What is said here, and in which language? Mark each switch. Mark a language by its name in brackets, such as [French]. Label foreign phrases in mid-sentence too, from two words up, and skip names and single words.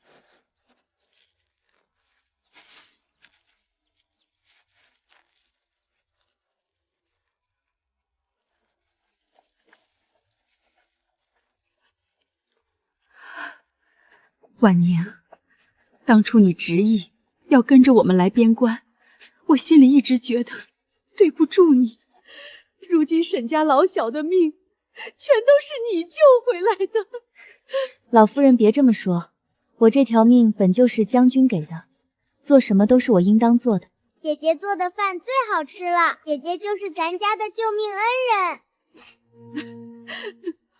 [Chinese] 婉寧，當初你執意要跟着我們來邊關，我心裡一直覺得對不住你。如今沈家老小的命全都是你救回來的。老夫人別這麼說，我這條命本就是將軍給的，做什麼都是我應當做的。姐姐做的飯最好吃了，姐姐就是咱家的救命恩人。